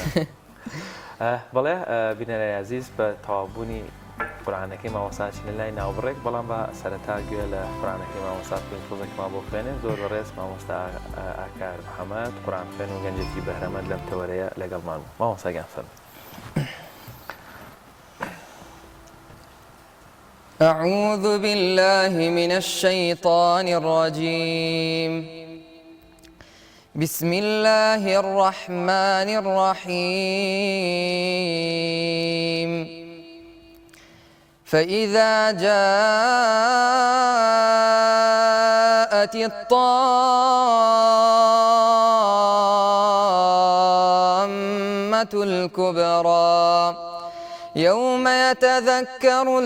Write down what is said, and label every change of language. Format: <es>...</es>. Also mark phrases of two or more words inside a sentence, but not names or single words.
<ckb>بەڵێ بینەرە عەزیز بە تەواوبوونی قورئانەکەی مامۆستاچین لە لای ناوبڕێک بەڵام بە سەرەتا گوێ لە قورئانەکەی مامۆستا بکەین تۆزێکمان بۆ خوێنێن زۆر بەڕێز مامۆستا ئاکار محەممەد قورئان خوێن و گەنجێکی بەهرەمەند لەم تەوەرەیە لەگەڵمان بوو. مامۆستاگیان فەرمووی.</ckb> <ar>أعوذ بالله من الشيطان الرجيم بسم الله الرحمن الرحيم فإذا جاءت الطامة الكبرى يوم يتذكر</ar>